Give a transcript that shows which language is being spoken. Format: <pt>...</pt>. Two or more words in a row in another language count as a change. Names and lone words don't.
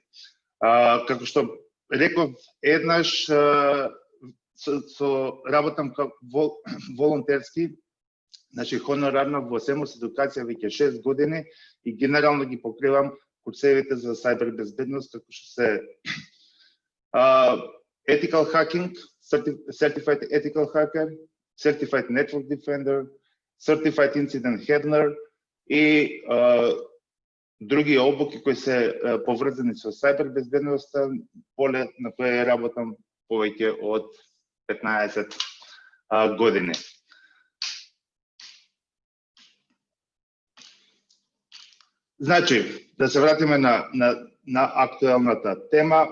<mk>Како што реков еднаш, работам волонтерски, значи хонорарно во СЕМОС едукација веќе 6 години и генерално ги покривам курсевите за сајбер безбедност, како што се Ethical Hacking, Certified Ethical Hacker, Certified Network Defender, Certified Incident Handler и други обуки кои се поврзани со сајбер безбедноста, поле на кое работам повеќе од 15 години. Значи, да се вратиме на актуелната тема.</mk>